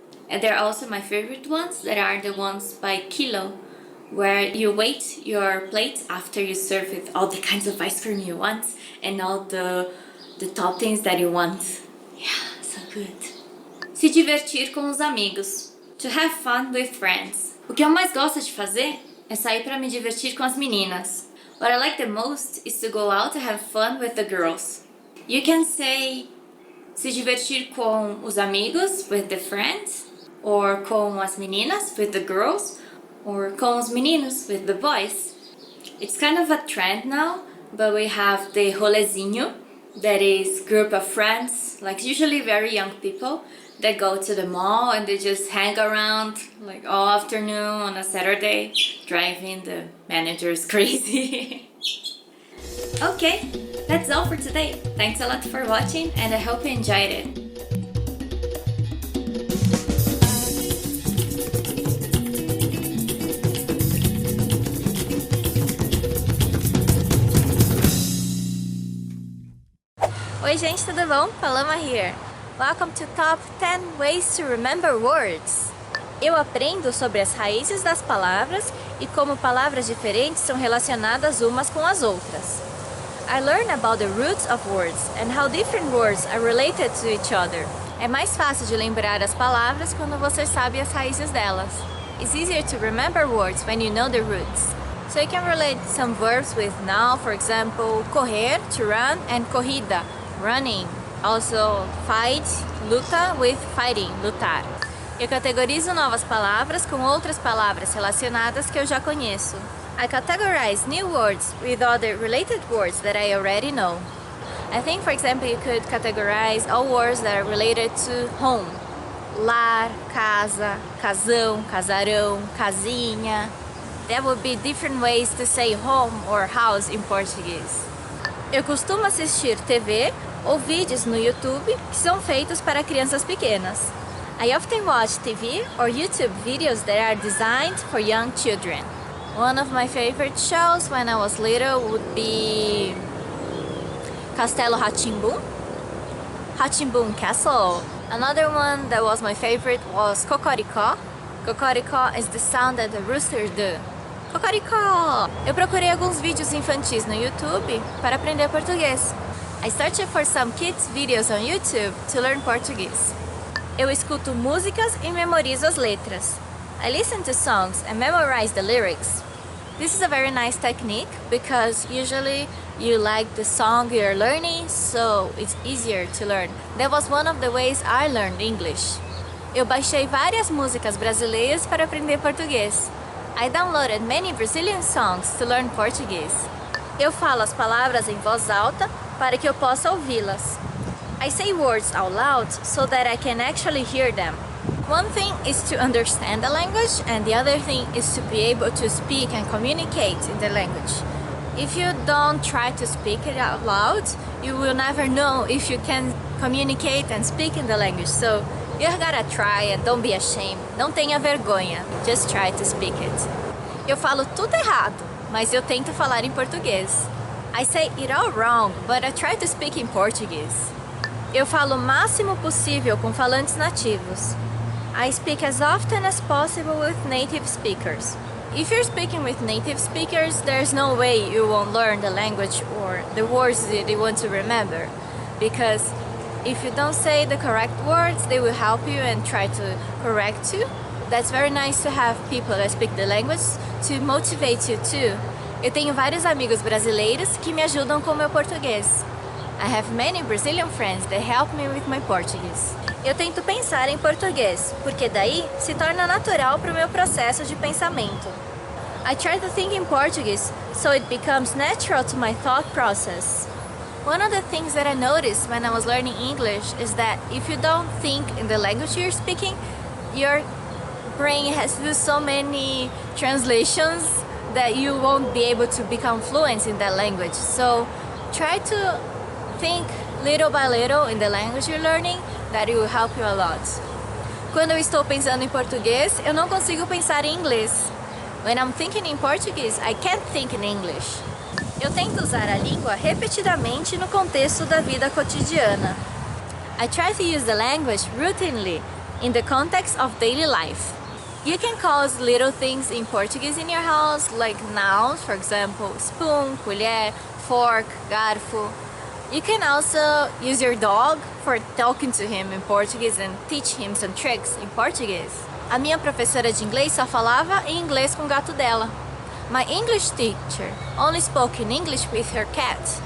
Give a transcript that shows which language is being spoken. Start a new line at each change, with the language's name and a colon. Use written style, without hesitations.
English: And they're also my favorite ones, that are the ones by kilo, where you weight your plate after you serve with all the kinds of ice cream you want and all the toppings that you want. Yeah, so good.
Portuguese: Se divertir com os amigos.
English: To have fun with friends.
Portuguese: O que eu mais gosto de fazer é sair para me divertir com as meninas.
English: What I like the most is to go out to have fun with the girls. You can say
Portuguese: se divertir com os amigos,
English: with the friends, or
Portuguese: com as meninas,
English: with the girls, or
Portuguese: com os meninos,
English: with the boys. It's kind of a trend now, but we have the rolezinho, that is group of friends, like usually very young people, that go to the mall and they just hang around like all afternoon on a Saturday, driving the managers crazy. Okay, that's all for today. Thanks a lot for watching and I hope you enjoyed it.
Portuguese: Oi gente, tudo bom? Paloma
English: here. Welcome to Top 10 Ways to Remember Words.
Portuguese: Eu aprendo sobre as raízes das palavras e como palavras diferentes são relacionadas umas com as outras.
English: I learn about the roots of words and how different words are related to each other.
Portuguese: É mais fácil de lembrar as palavras quando você sabe as raízes delas.
English: It's easier to remember words when you know the roots. So you can relate some verbs with now, for example, correr, to run, and corrida, running. Also, fight, luta, with fighting, lutar.
Portuguese: Eu categorizo novas palavras com outras palavras relacionadas que eu já conheço.
English: I categorize new words with other related words that I already know. I think, for example, you could categorize all words that are related to home.
Portuguese: Lar, casa, casão, casarão, casinha.
English: There would be different ways to say home or house in Portuguese.
Portuguese: Eu costumo assistir TV ou vídeos no YouTube que são feitos para crianças pequenas.
English: I often watch TV or YouTube videos that are designed for young children. One of my favorite shows when I was little would be Castelo Rá-Tim-Bum, Rá-Tim-Bum Castle. Another one that was my favorite was Cocoricó. Cocoricó is the sound that the roosters do.
Portuguese: Cocoricó! Eu procurei alguns vídeos infantis no YouTube para aprender português.
English: I searched for some kids videos on YouTube to learn Portuguese.
Portuguese: Eu escuto músicas e memorizo as letras.
English: I listen to songs and memorize the lyrics. This is a very nice technique because usually you like the song you're learning, so it's easier to learn. That was one of the ways I learned English.
Portuguese: Eu baixei várias músicas brasileiras para aprender português.
English: I downloaded many Brazilian songs to learn Portuguese.
Portuguese: Eu falo as palavras em voz alta para que eu possa ouvi-las.
English: I say words out loud so that I can actually hear them. One thing is to understand the language and the other thing is to be able to speak and communicate in the language. If you don't try to speak it out loud, you will never know if you can communicate and speak in the language. So you gotta try and don't be ashamed.
Portuguese: Não tenha vergonha.
English: Just try to speak it.
Portuguese: Eu falo tudo errado, mas eu tento falar em português.
English: I say it all wrong, but I try to speak in Portuguese.
Portuguese: Eu falo o máximo possível com falantes nativos.
English: I speak as often as possible with native speakers. If you're speaking with native speakers, there's no way you won't learn the language or the words that you want to remember. Because if you don't say the correct words, they will help you and try to correct you. That's very nice to have people that speak the language to motivate you too.
Portuguese: Eu tenho vários amigos brasileiros que me ajudam com meu português.
English: I have many Brazilian friends that help me with my Portuguese.
Portuguese: Eu tento pensar em português, porque daí se torna natural para o meu processo de pensamento.
English: I try to think in Portuguese, so it becomes natural to my thought process. One of the things that I noticed when I was learning English is that if you don't think in the language you're speaking, your brain has to do so many translations that you won't be able to become fluent in that language. So try to think little by little in the language you're learning, that it will help you a lot.
Portuguese: Quando eu estou pensando em português, eu não consigo pensar em inglês.
English: When I'm thinking in Portuguese, I can't think in English.
Portuguese: Eu tento usar a língua repetidamente no contexto da vida cotidiana.
English: I try to use the language routinely in the context of daily life. You can call little things in Portuguese in your house, like nouns, for example, spoon, colher, fork, garfo. You can also use your dog for talking to him in Portuguese and teach him some tricks in Portuguese.
Portuguese: A minha professora de inglês só falava em inglês com o gato dela.
English: My English teacher only spoke in English with her cat.